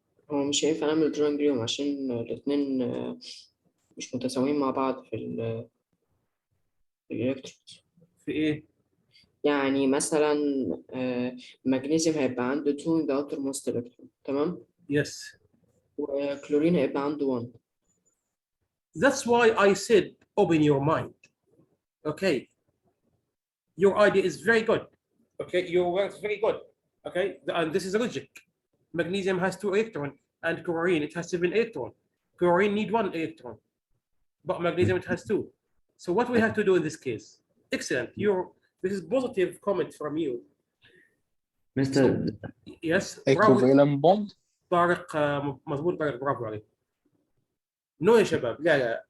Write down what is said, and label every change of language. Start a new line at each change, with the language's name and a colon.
Arabic: هو مش هينفع نعمل دروينج اليوم عشان الاتنين مش متساويين مع بعض في الإلكترونز. في إيه؟ يعني مثلا المغنيسيوم هيبقى عنده 2
English: in the outermost electron
Arabic: تمام؟
English: Yes.
Arabic: وكلورين هيبقى عنده 1.
English: That's why I said open your mind. Okay. Your idea is very good. Okay, your work is very good. Okay, and this is logic. Magnesium has 2 electrons, and chlorine it has 7 electrons. Chlorine need 1 electron, but magnesium it has 2. So what we have to do in this case? Excellent. This is positive comment from you. Mister, Yes. equivalent bond.
Arabic: طارق مضبوط طارق برافو عليك.
English: No
Arabic: يا شباب لا.